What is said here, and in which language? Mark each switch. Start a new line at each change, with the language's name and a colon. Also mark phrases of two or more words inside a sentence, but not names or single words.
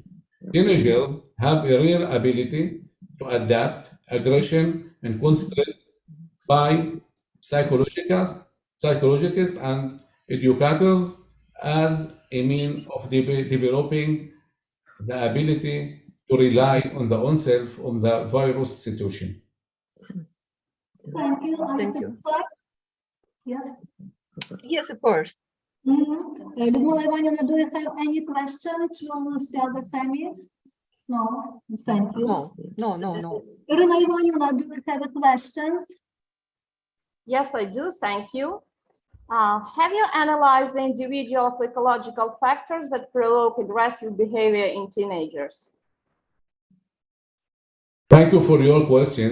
English: Teenagers have a real ability to adapt aggression and constraint by psychologists and educators as a means of developing the ability to rely on the oneself on the virus situation. Thank you. Are you Thank you. satisfied? Yes. Yes, of course. Людмила Іванівна, do you have any question to Сеага Семі? No, thank you. No. Ірина Іванівна, do you have questions? Yes, I do. Thank you. Have you analyzed the individual psychological factors that provoke aggressive behavior in teenagers? Thank you for your questions.